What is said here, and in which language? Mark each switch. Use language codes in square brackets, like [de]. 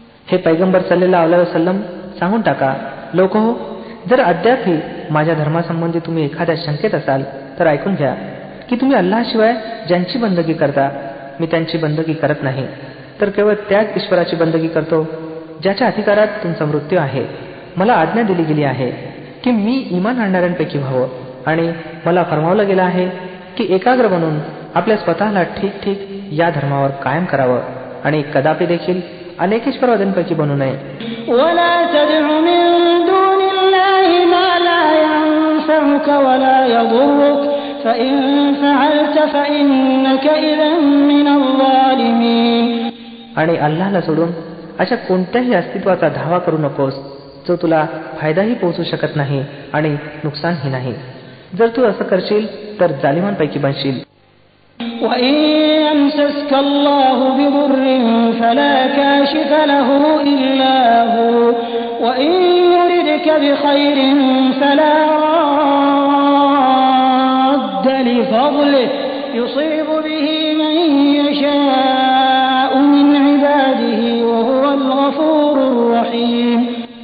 [mr] हे पैगंबर सल्लल्लाहु अलैहि वसल्लम सांगून टाका, लोक हो, जर अद्यापही माझ्या धर्मासंबंधी तुम्ही एखाद्या शंकेत असाल तर ऐकून घ्या की तुम्ही अल्लाहशिवाय ज्यांची बंदगी करता मी त्यांची बंदगी करत नाही, तर केवळ त्याच ईश्वराची बंदगी करतो ज्याच्या अधिकारात तुमचा मृत्यू आहे. मला आज्ञा दिली गेली आहे की मी इमान आणणाऱ्यांपैकी व्हावं आणि मला फरमावलं गेलं आहे की एकाग्र बनून आपल्या स्वतःला ठीक ठीक या धर्मावर कायम करावं आणि कदापि देखील अनेकेश्वरवाद्यांपैकी बनू नये. [ar] ولا تدع من دون الله ما لا ينفعك ولا يضرك فإن فعلت فإنك إذا من الظالمين. [mr] आणि अल्लाहला सोडून अशा कोणत्याही अस्तित्वाचा धावा करू नकोस जो तुला फायदाही पोहोचू शकत नाही आणि नुकसानही नाही. जर तू असं करशील तर जालिमांपैकी बनशील. [ar] وَإِن يَمْسَسْكَ اللَّهُ بِضُرٍّ فَلَا كَاشِفَ لَهُ إِلَّا هُوَ وَإِن يُرِدْكَ بِخَيْرٍ فَلَا رَادَّ لِفَضْلِهِ يُصِيبُ بِهِ مَن يَشَاءُ مِنْ عِبَادِهِ وَهُوَ الْغَفُورُ الرَّحِيمُ.